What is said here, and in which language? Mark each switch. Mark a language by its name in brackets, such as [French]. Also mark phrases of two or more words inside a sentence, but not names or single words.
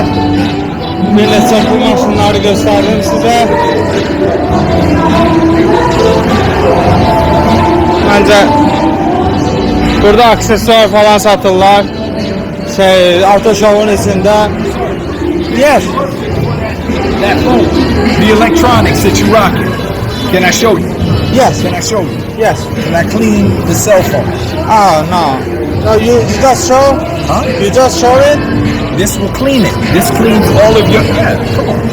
[Azerbaijani] Belə çəkli maşınları göstərim sizə. Məncə burada aksesuar falan satırlar. Auto show'un içində. [English] Yes. The electronics that you rocking. Can I show you? Yes. Can I show you? Yes. Can I clean the cell phone? Oh no. No, you just show? Huh? You just show it? This will clean it. This cleans all of your. Yeah, come on.